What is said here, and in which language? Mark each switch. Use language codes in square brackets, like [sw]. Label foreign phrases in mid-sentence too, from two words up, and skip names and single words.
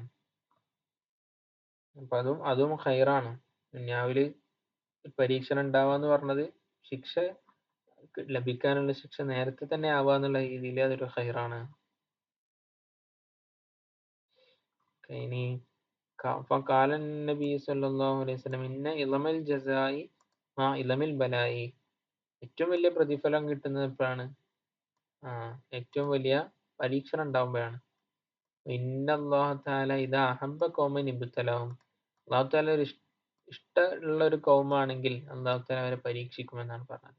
[ml] അപ്പൊ അതും ഖൈറാണ്. ദുനിയാവില് പരീക്ഷണം ഉണ്ടാവാന്ന് പറഞ്ഞത് ശിക്ഷ ലഭിക്കാനുള്ള ശിക്ഷ നേരത്തെ തന്നെ ആവാന്നുള്ള രീതിയിൽ അതൊരു ഖൈറാണ്. [ar] ഇനി فقال النبي صلى الله عليه وسلم إن إظم الجزاء مع إظم البلاء. [ml] ഏറ്റവും വലിയ പ്രതിഫലം കിട്ടുന്നത് എപ്പോഴാണ്? ഏറ്റവും വലിയ പരീക്ഷണം ഉണ്ടാവുമ്പോഴാണ്. [ar] إن الله تعالى إذا أحب قوما ابتلاهم, الله تعالى [ml] ഒരു ഇഷ്ടമുള്ള ഒരു കൗമാണെങ്കിൽ [ar] الله تعالى [ml] അവരെ പരീക്ഷിക്കുമെന്നാണ് പറഞ്ഞത്.